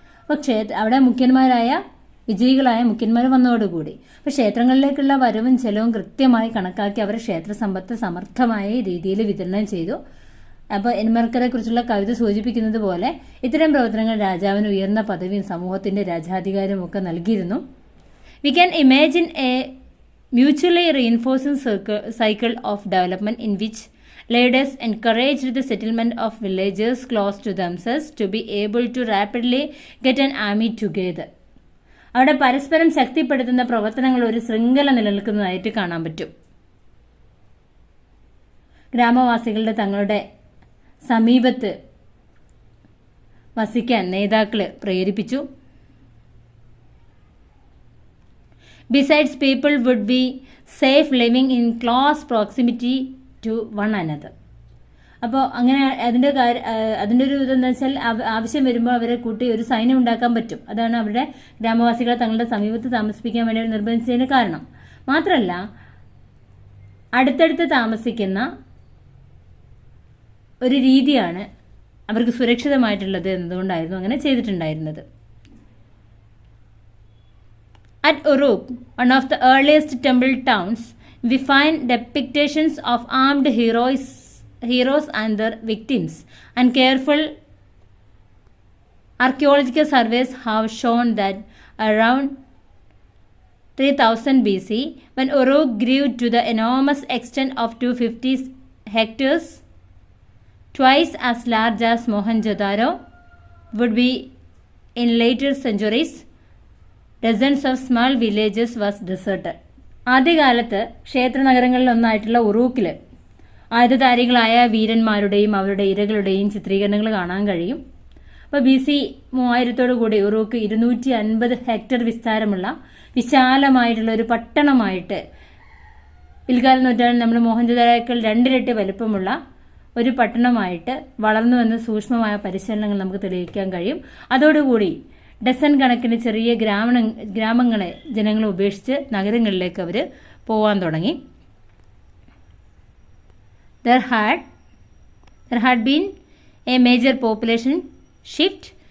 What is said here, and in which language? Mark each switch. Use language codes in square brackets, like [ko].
[ml] പക്ഷേ അവിടെ വിജയികളായ മുഖ്യന്മാർ വന്നതോടുകൂടി അപ്പോൾ ക്ഷേത്രങ്ങളിലേക്കുള്ള വരവും ചെലവും കൃത്യമായി കണക്കാക്കി അവർ ക്ഷേത്ര സമ്പത്ത് സമർത്ഥമായ രീതിയിൽ വിതരണം ചെയ്തു. അപ്പോൾ എൻമർക്കറെ കുറിച്ചുള്ള കവിത സൂചിപ്പിക്കുന്നത് പോലെ ഇത്തരം പ്രവർത്തനങ്ങൾ രാജാവിന് ഉയർന്ന പദവിയും സമൂഹത്തിന്റെ രാജാധികാരവും ഒക്കെ നൽകിയിരുന്നു. [en] We can imagine a mutually reinforcing cycle of development in which leaders encouraged the settlement of villagers close to themselves to be able to rapidly get an army together. [ml] അവിടെ പരസ്പരം ശക്തിപ്പെടുത്തുന്ന പ്രവർത്തനങ്ങൾ ഒരു ശൃംഖല നിലനിൽക്കുന്നതായിട്ട് കാണാൻ പറ്റും. ഗ്രാമവാസികളുടെ തങ്ങളുടെ സമീപത്ത് വസിക്കാൻ നേതാക്കളെ പ്രേരിപ്പിച്ചു. [en] Besides, people would be safe living in close proximity to one another. [ml] അപ്പോൾ അങ്ങനെ അതിൻ്റെ ഒരു ഇതെന്ന് വെച്ചാൽ ആവശ്യം വരുമ്പോൾ അവരെ കൂട്ടി ഒരു സൈന്യം ഉണ്ടാക്കാൻ പറ്റും. അതാണ് അവരുടെ ഗ്രാമവാസികളെ തങ്ങളുടെ സമീപത്ത് താമസിപ്പിക്കാൻ വേണ്ടി നിർബന്ധിച്ചതിന് കാരണം. മാത്രമല്ല, അടുത്തടുത്ത് താമസിക്കുന്ന ഒരു രീതിയാണ് അവർക്ക് സുരക്ഷിതമായിട്ടുള്ളത് എന്നതുകൊണ്ടായിരുന്നു അങ്ങനെ ചെയ്തിട്ടുണ്ടായിരുന്നത്. [en] At Uruk, one of the earliest temple towns, we find depictions of armed heroes and their victims, and careful archaeological surveys have shown that around 3000 BC, when Uruk grew to the enormous extent of 250 hectares, twice as large as Mohenjo-daro, would be in later centuries. Dozens of small villages was deserted. [ml] ആദ്യകാലത്ത് ക്ഷേത്ര നഗരങ്ങളിലൊന്നായിട്ടുള്ള ഉറൂക്കിൽ ആയുധധാരികളായ വീരന്മാരുടെയും അവരുടെ ഇരകളുടെയും ചിത്രീകരണങ്ങൾ കാണാൻ കഴിയും. അപ്പോൾ BC 3000 കൂടി Uruk 250 hectare വിസ്താരമുള്ള വിശാലമായിട്ടുള്ള ഒരു പട്ടണമായിട്ട് പിൽക്കാല നൂറ്റാണ്ടിൽ നമ്മൾ മോഹൻജോദാരോയേക്കാൾ 2 ഇരട്ടി വലുപ്പമുള്ള ഒരു പട്ടണമായിട്ട് വളർന്നു വന്ന സൂക്ഷ്മമായ പരിശീലനങ്ങൾ നമുക്ക് തെളിയിക്കാൻ കഴിയും. അതോടുകൂടി ഡസൻ കണക്കിന് ചെറിയ ഗ്രാമങ്ങളെ ജനങ്ങൾ ഉപേക്ഷിച്ച് നഗരങ്ങളിലേക്ക് അവർ പോകാൻ തുടങ്ങി. [en] There had been a major population shift.